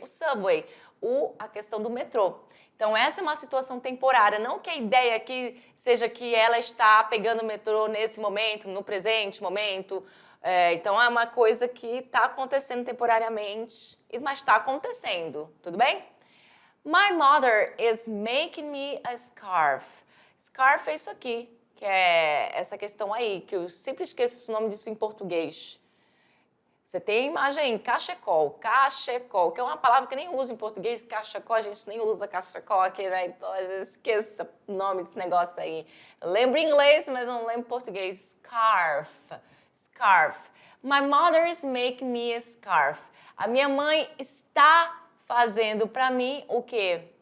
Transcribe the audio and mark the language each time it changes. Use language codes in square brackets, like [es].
[pt] O subway, a questão do metrô. Então, essa é uma situação temporária. Não que a ideia aqui seja que ela está pegando o metrô nesse momento, no presente momento. Então, é uma coisa que está acontecendo temporariamente, mas está acontecendo, tudo bem? [en] My mother is making me a scarf. [pt] Scarf é isso aqui, que é essa questão aí, que eu sempre esqueço o nome disso em português. Você tem a imagem aí, cachecol, que é uma palavra que eu nem uso em português, cachecol, a gente nem usa cachecol aqui, né? Então, eu esqueço o nome desse negócio aí. Eu lembro em inglês, mas não lembro em português. [en] Scarf. My mother is making me a scarf. [pt] A minha mãe está fazendo para mim o quê?